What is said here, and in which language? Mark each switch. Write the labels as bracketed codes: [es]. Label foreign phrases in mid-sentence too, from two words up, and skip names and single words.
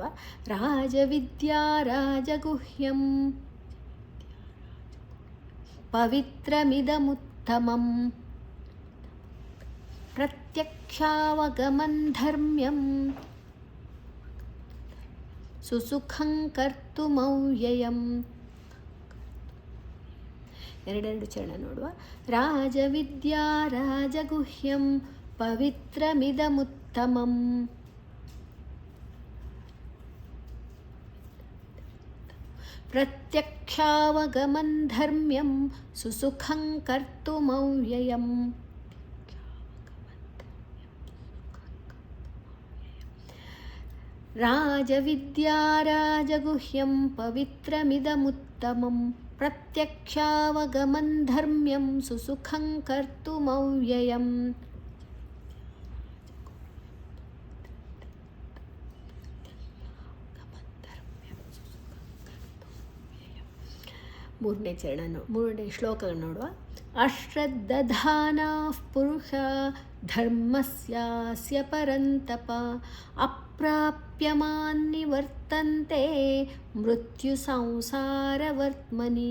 [sa] ರಾಜವಿದ್ಯಾ ರಾಜಗುಹ್ಯಂ ಪವಿತ್ರಮಿದಮುತ್ತಮಂ ಪ್ರತ್ಯಕ್ಷಾವಗಮನ್ ಧರ್ಮ್ಯಂ ಸುಸುಖಂ ಕರ್ತುಮವ್ಯಯಂ. [kn] ಎರಡೆರಡು ಚರಣ ನೋಡುವ. [sa] ರಾಜವಿದ್ಯಾ ರಾಜಗುಹ್ಯಂ ಪವಿತ್ರಮಿದಮುತ್ತಮಂ ಪ್ರತ್ಯಕ್ಷಾವಗಮನ್ ಧರ್ಮ್ಯಂ ಸುಸುಖಂ ಕರ್ತುಮವ್ಯಯಂ. ರಾಜವಿದ್ಯಾ ರಾಜಗುಹ್ಯಂ ಪವಿತ್ರಮಿದಮುತ್ತಮಂ ಪ್ರತ್ಯಕ್ಷಾವಗಮನ್ ಧರ್ಮ್ಯಂ ಸುಸುಖಂ ಕರ್ತುಮವ್ಯಯಂ. [kn] ಮೂರನೇ ಚರಣ ಮೂರನೇ ಶ್ಲೋಕ ನೋಡುವ. [sa] ಅಶ್ರದ್ಧಾನಾಃ ಪುರುಷ ಧರ್ಮಸ್ಯಾಸ್ಯ ಪರಂತಪ ಅಪ್ರಾಪ್ಯಮಾನ್ ನಿವರ್ತಂತೆ ಮೃತ್ಯು ಸಂಸಾರವರ್ತ್ಮನಿ.